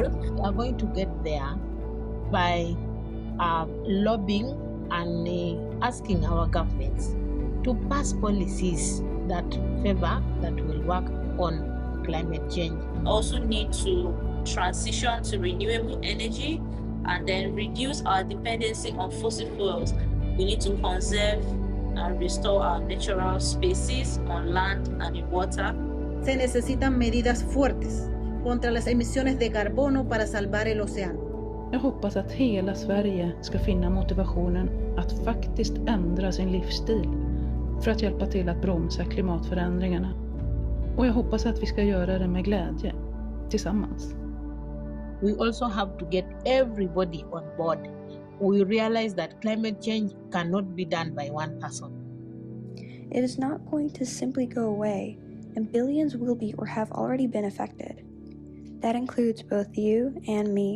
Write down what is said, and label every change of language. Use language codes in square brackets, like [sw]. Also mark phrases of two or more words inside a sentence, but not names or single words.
[en] We are going to get there by lobbying and asking our governments to pass policies that favor, that will work on climate change. Also need to transition to renewable energy and then reduce our dependency on fossil fuels. We need to conserve and restore our natural spaces on land and in water. [es] Se necesitan medidas fuertes contra las emisiones de carbono para salvar el océano. [sv] Jag hoppas att hela Sverige ska finna motivationen att faktiskt ändra sin livsstil för att hjälpa till att bromsa klimatförändringarna. Och jag hoppas att vi ska göra det med glädje, tillsammans. [en] We also have to get everybody on board. We realize that climate change cannot be done by one person. It is not going to simply go away, and billions will be or have already been affected. That includes both you and me.